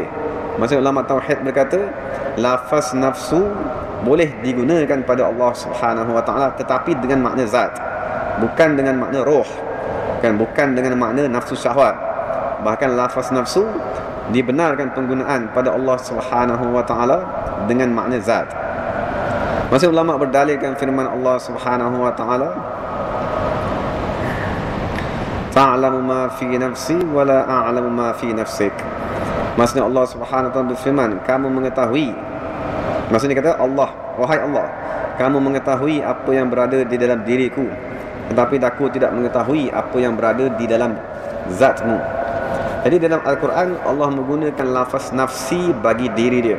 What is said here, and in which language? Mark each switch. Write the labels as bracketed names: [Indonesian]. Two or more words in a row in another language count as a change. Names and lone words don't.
[Malay] Maksud ulama tauhid berkata lafaz nafsu boleh digunakan pada Allah [Arabic] سبحانه وتعالى, [Malay] tetapi dengan makna zat, bukan dengan makna roh, bukan dengan makna nafsu syahwat. Bahkan lafaz nafsu dibenarkan penggunaan pada Allah [Arabic] سبحانه وتعالى [Malay] dengan makna zat. Maksud ulama berdalilkan firman Allah [Arabic] سبحانه وتعالى تعلم ما في نفسي ولا أعلم ما في نفسك. [Malay] Maksudnya Allah [Arabic] سبحانه وتعالى [Malay] berfirman, kamu mengetahui, maksudnya kata Allah, wahai Allah, kamu mengetahui apa yang berada di dalam diriku, tetapi aku tidak mengetahui apa yang berada di dalam zatmu. Jadi dalam Al-Quran Allah menggunakan lafaz nafsi bagi diri dia.